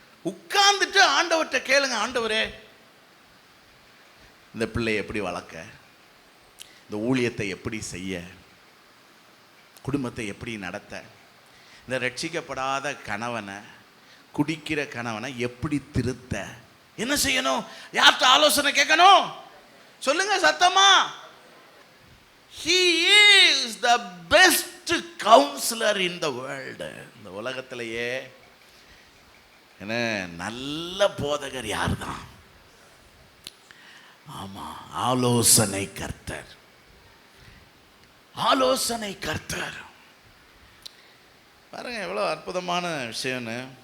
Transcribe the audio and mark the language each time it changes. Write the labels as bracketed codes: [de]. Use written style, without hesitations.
[ta] உட்கார்ந்துட்டு ஆண்டவர்கிட்ட கேளுங்க, ஆண்டவரே இந்த பிள்ளையை எப்படி வளர்க்க, இந்த ஊழியத்தை எப்படி செய்ய, குடும்பத்தை எப்படி நடத்த, இந்த ரட்சிக்கப்படாத கணவனை, குடிக்கிற கணவனை எப்படி திருத்த, என்ன செய்யணும்? யார்கிட்ட ஆலோசனை கேட்கணும்? சொல்லுங்க சத்தமா. [en] He is the best counselor in the world. [ta] இந்த உலகத்திலேயே என்ன நல்ல போதகர் யார் தான்? ஆமா, ஆலோசனை கர்த்தர். ஆலோசனை கர்த்தர். பாருங்க எவ்வளோ அற்புதமான விஷயம்னு.